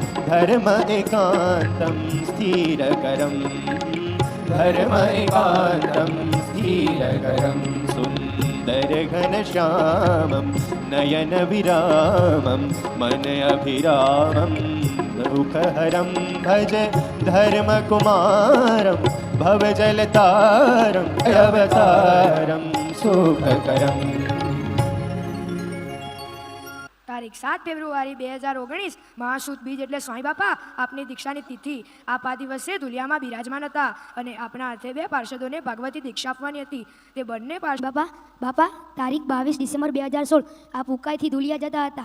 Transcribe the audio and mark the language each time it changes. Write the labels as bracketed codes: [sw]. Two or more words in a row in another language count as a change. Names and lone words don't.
[sa] धर्म एकान्तं स्थिरकरं धर्म एकान्तं स्थिरकरं सुन्दर घनश्यामं नयन विरामं मन अभिरामं दुःखहरं भज धर्मकुमारं भवजलतारं अवतारं सुखकरम्। [gu] તારીખ 7 ફેબ્રુઆરી 2019 મહાસુદ બીજ એટલે સ્વામી બાપા આપની દીક્ષાની તિથિ। આપ આ દિવસે ધુલિયામાં બિરાજમાન હતા અને આપના હાથે 2 પાર્ષદોને ભાગવતી દીક્ષા આપવાની હતી। તે બંને બાપા તારીખ 22 ડિસેમ્બર 2016 આપ ઉકાઈથી ધુલિયા જતા હતા।